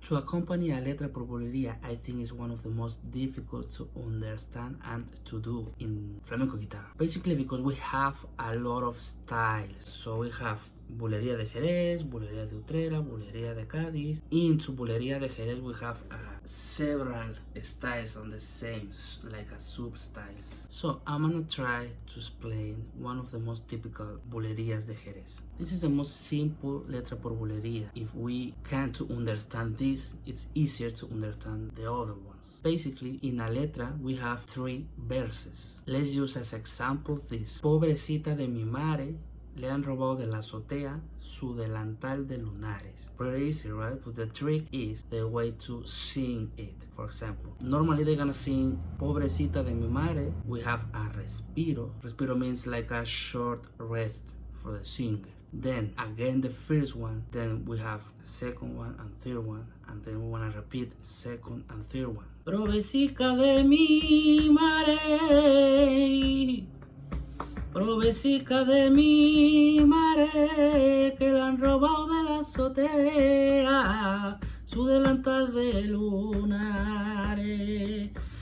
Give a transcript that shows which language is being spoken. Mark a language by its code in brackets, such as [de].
[en] To accompany a letra por bulería, I think is one of the most difficult to understand and to do in flamenco guitar. Basically because we have a lot of styles. So we have Bulería de Jerez, Bulería de Letra, Bulería de Cádiz. Into Bulería de Jerez we have several styles on the same, like a sub-styles. So I'm gonna try to explain one of the most typical Bulerías de Jerez. This is the most simple letra por bulería. If we can't understand this, it's easier to understand the other ones. Basically, in a letra we have 3 verses. Let's use as example this. [es] Pobrecita de mi mare, le han robado de la azotea su delantal de lunares. [en] Pretty easy, right? But the trick is the way to sing it. For example, normally they're gonna sing [es] Pobrecita de mi mare. [en] We have a respiro. Respiro means like a short rest for the singer. Then again the first one, then we have the second one and third one, and then we wanna repeat second and third one. [es] Pobrecita de mi mare, pobrecita de mi mare, que la han robado de la azotea, su delantal de lunares.